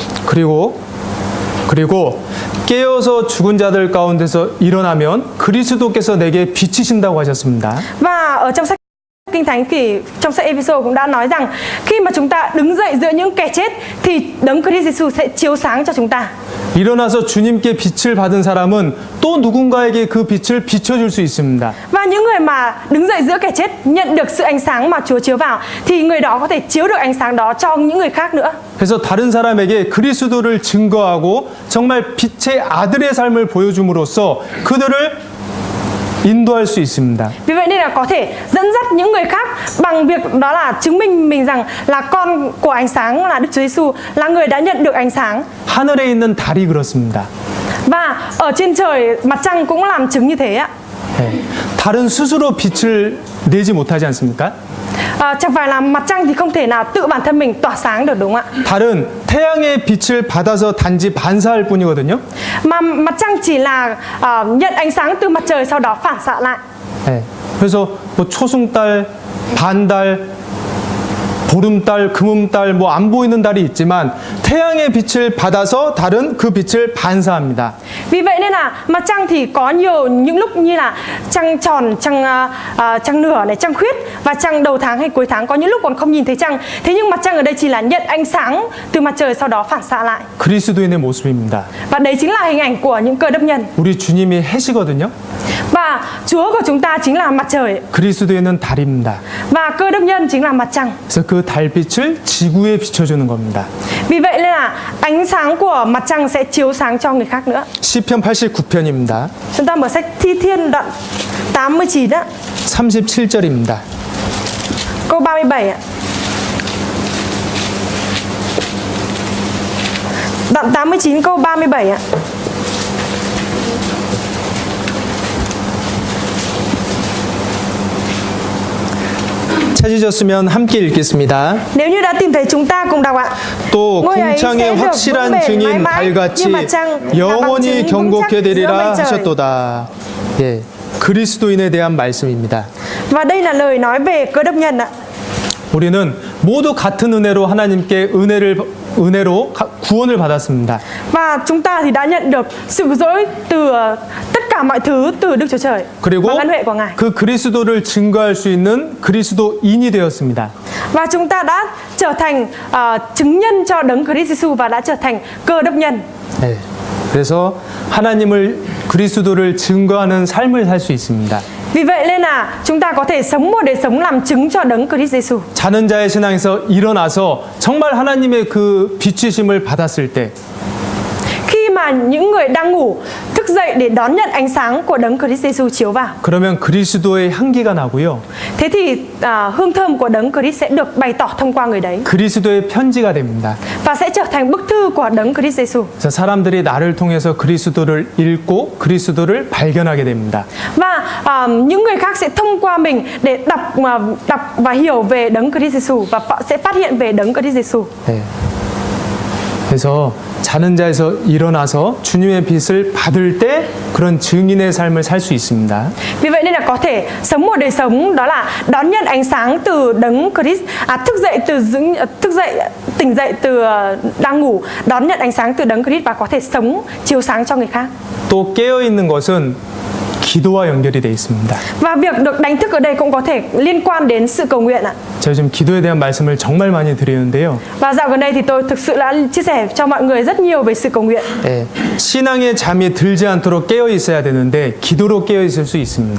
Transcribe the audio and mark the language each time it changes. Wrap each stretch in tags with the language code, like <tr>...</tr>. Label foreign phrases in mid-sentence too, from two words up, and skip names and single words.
<ko>그리고 깨어서 죽은 자들 가운데서 일어나면 그리스도께서 내게 비치신다고 하셨습니다.</ko> <vi>Và ở trong sách Kinh Thánh thì trong sách Ê-phê-sô cũng đã nói rằng khi mà chúng ta đứng dậy giữa những kẻ chết thì Đấng Christ Jesus sẽ chiếu sáng cho chúng ta.</vi> <ko>일어나서 주님께 빛을 받은 사람은 또 누군가에게 그 빛을 비춰줄 수 있습니다.</ko> <vi>Và những người mà đứng dậy giữa kẻ chết nhận được sự ánh sáng mà Chúa chiếu vào thì người đó có thể chiếu được ánh sáng đó cho những người khác nữa.</vi> <ko>그래서 다른 사람에게 그리스도를 증거하고 정말 빛의 아들의 삶을 보여줌으로써 그들을 인도할 수 있습니다.</ko> <vi>Vì vậy nên là có thể dẫn dắt những người khác bằng việc đó là chứng minh mình rằng là con của ánh sáng là Đức Chúa Giêsu, là người đã nhận được ánh sáng.</vi> <ko>하늘에 있는 달이 그렇습니다.</ko> <vi>Và ở trên trời mặt trăng cũng làm chứng như thế ạ.</vi> <ko>네. 달은 스스로 빛을 내지 못하지 않습니까?</ko> <vi>Chẳng phải là mặt trăng thì không thể nào tự bản thân mình tỏa sáng được đúng không ạ?</vi> <ko>달은 태양의 빛을 받아서 단지 반사할 뿐이거든요.</ko> <vi>Mà mặt trăng chỉ là nhận ánh sáng từ mặt trời sau đó phản xạ lại.</vi> <ko>네. 그래서 뭐 초승달, 반달, 보름달, 금음달 뭐 안 보이는 달이 있지만 태양의 빛을 받아서 달은 그 빛을 반사합니다.</ko> <vi>Vì vậy nên là mặt trăng thì có nhiều những lúc như là trăng tròn, trăng nửa này, trăng khuyết và trăng đầu tháng hay cuối tháng, có những lúc còn không nhìn thấy trăng. Thế nhưng mặt trăng ở đây chỉ là nhận ánh sáng từ mặt trời sau đó phản xạ lại.</vi> <ko>그리스도인의 모습입니다.</ko> <vi>Và đấy chính là hình ảnh của những cơ đốc nhân.</vi> <ko>우리 주님이 해시거든요.</ko> <vi>Và Chúa của chúng ta chính là mặt trời</vi> <ko>그리스도인은 달입니다.</ko> <vi>và cơ đốc nhân chính là mặt trăng.</vi> <ko>그래서 그 달빛을 지구에 비춰주는 겁니다.</ko> <vi>Vì vậy nên là ánh sáng của mặt trăng sẽ chiếu sáng cho người khác nữa.</vi> <ko>시편 89편입니다.</ko> <vi>Chúng ta mở sách Thi Thiên đoạn 89 đó,</vi> <ko>37절입니다.</ko> <vi>câu 37 ạ. Đoạn 89 câu 37 ạ.</vi> <ko>찾으셨으면 함께 읽겠습니다.</ko> <vi>Nếu như đã tìm thấy chúng ta cùng đọc ạ.</vi> <ko>또</ko> <vi>ngôi ấy sẽ</vi> <ko>궁창의</ko> <vi>được vững</vi> <ko>확실한</ko> <vi>bền mãi</vi> <ko>증인</ko> <vi>mãi như</vi> <ko>달같이</ko> <vi>mặt trăng là bằng</vi> <ko>영원히</ko> <vi>chứng vững chắc</vi> <ko>경고케</ko> <vi>giữa</vi> <ko>되리라</ko> <vi>mây trời.</vi> <ko>하셨도다. 예, 그리스도인에 대한 말씀입니다.</ko> <vi>Và đây là lời nói về cơ đốc nhân ạ.</vi> <ko>우리는 모두 같은 은혜로 하나님께 은혜로 구원을 받았습니다.</ko> <vi>Và chúng ta thì đã nhận được sự cứu rỗi từ tất cả mọi thứ từ Đức Chúa Trời</vi> <ko>그리고</ko> <vi>bằng ân huệ của Ngài.</vi> <ko>그 그리스도를 증거할 수 있는 그리스도인이 되었습니다.</ko> <vi>Và chúng ta đã trở thành chứng nhân cho Đấng Christ Jesus và đã trở thành cơ đốc nhân.</vi> <ko>네, 그래서 하나님을 그리스도를 증거하는 삶을 살 수 있습니다.</ko> <vi>Vì vậy nên là chúng ta có thể sống một đời sống làm chứng cho Đấng Christ Jesus.</vi> <ko>자는 자의 신앙에서 일어나서 정말 하나님의 그 비추심을 받았을 때</ko> <vi>Khi mà những người đang ngủ thức dậy để đón nhận ánh sáng của Đấng Christ Jesus chiếu vào,</vi> <ko>그러면 그리스도의 향기가 나고요.</ko> <vi>thế thì hương thơm của Đấng Christ sẽ được bày tỏ thông qua người đấy</vi> <ko>그리스도의 편지가 됩니다.</ko> <vi>và sẽ trở thành bức thư của Đấng Christ Jesus.</vi> <ko>그래서 사람들이 나를 통해서 그리스도를 읽고 그리스도를 발견하게 됩니다.</ko> <vi>Và những người khác sẽ thông qua mình để đọc và hiểu về Đấng Christ Jesus và sẽ phát hiện về Đấng Christ Jesus.</vi> <ko>네. 그래서 자는 자에서 일어나서 주님의 빛을 받을 때 그런 증인의 삶을 살 수 있습니다.</ko> <vi>Vì vậy nên là có thể sống một đời sống đó là đón nhận ánh sáng từ Đấng Christ, tỉnh dậy từ đang ngủ, đón nhận ánh sáng từ Đấng Christ và có thể sống chiếu sáng cho người khác.</vi> <ko>또 깨어 있는 것은 기도와 연결이 되어 있습니다.</ko> <vi>Và việc được đánh thức ở đây cũng có thể liên quan đến sự cầu nguyện ạ.</vi> <ko>제가 지금 기도에 대한 말씀을 정말 많이 드리는데요.</ko> <vi>Và dạo gần đây thì tôi thực sự đã chia sẻ cho mọi người rất nhiều về sự cầu nguyện.</vi> <ko>예, 신앙의 잠이 들지 않도록 깨어 있어야 되는데 기도로 깨어 있을 수 있습니다.</ko>